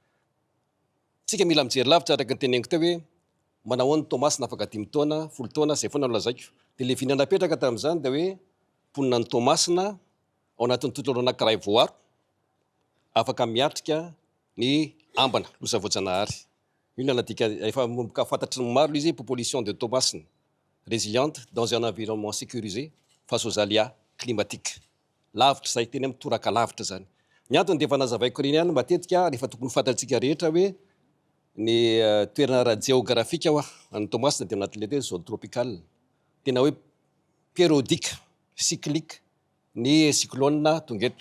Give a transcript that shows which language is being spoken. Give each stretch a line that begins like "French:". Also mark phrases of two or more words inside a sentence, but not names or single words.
Malagasy: Tsika mila mijery lavitra araka ny teneniko teo hoe manao ny Tomasina afaka 10 taona, 10 taona zay foana no lazaiko. Dia le vina napetraka tamin'izany dia hoe mponina ny Tomasina ao anatin'ny tontolo anankiray voaro afaka miatrika ny ambana loza voajanahary. Io no anadika efa ka fantatry ny maro izy
French: population de Tomasina résiliente dans un environnement sécurisé face aux aléas climatiques.
Malagasy: Lavitra zay teny amin'ny toraka lavitra zany. Ny antony dia efa nazavaiko reny ihany matetika rehefa tokony fantatsika rehetra hoe ny toerana radiografika any Tomasina dia anatin'ilay hoe
French: zone tropicale.
Malagasy: Tena hoe
French: périodique, cyclique
Malagasy: ny cyclone tonga eto.